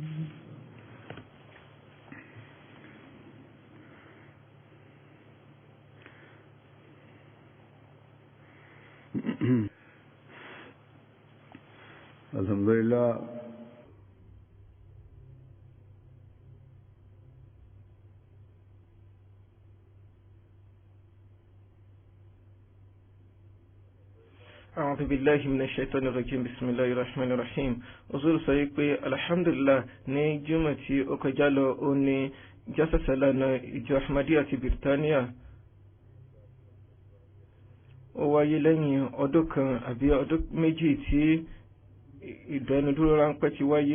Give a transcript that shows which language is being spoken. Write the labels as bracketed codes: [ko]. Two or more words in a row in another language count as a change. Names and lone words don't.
[ar] अल्हम्दुलिल्लाह أعوذ بالله من الشيطان الرجيم. بسم الله الرحمن الرحيم. [yo] Uzur sọ pé alhamdulillah ní jùmọ̀ tí ó kọjá lọ ó ní jásàsálànà ìjọ Ahmadiyya àti Birtaniya ó wáyé lẹ́yìn ọdún kan àbí ọdún méjì tí ìdánudúró ráńpẹ́ ti wáyé.